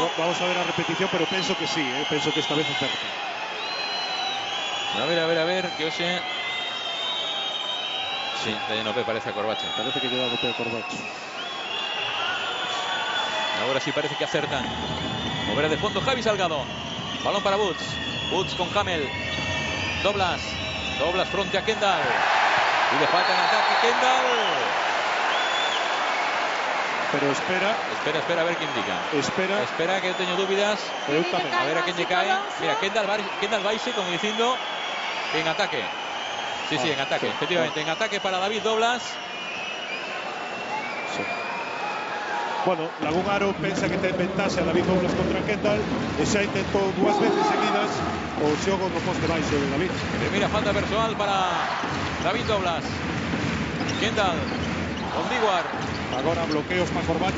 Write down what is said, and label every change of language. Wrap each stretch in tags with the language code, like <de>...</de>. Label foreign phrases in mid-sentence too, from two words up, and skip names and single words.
<gl>Vamos a ver a repetición, pero penso que sí. Penso que esta vez acerta.</gl> <es>A ver, que Ose. Sí, no parece a Corbacho. Parece que queda golpe de Corbacho. Ahora sí parece que acertan. Moverá de fondo Javi Salgado. Balón para Woods. Woods con Hamel. Douglas frente a Kendall. Y le falta en ataque Kendall. Pero espera, a ver quién indica. Espera que yo tengo dudas. A ver a quién le cae. Mira, Kendall Baise como diciendo en ataque. Sí, en ataque, efectivamente. En ataque para David Douglas. Sí.</es> <gl>Bueno, Lagungaro pensa que ten ventaxe a David Douglas contra Kendall e xa intentou 2 veces seguidas o xogo no poste baixo de David.</gl> <es>Primera falta personal para David Douglas. Kendall con Diguar.</es> <gl>Agora bloqueos para Corbacho.</gl>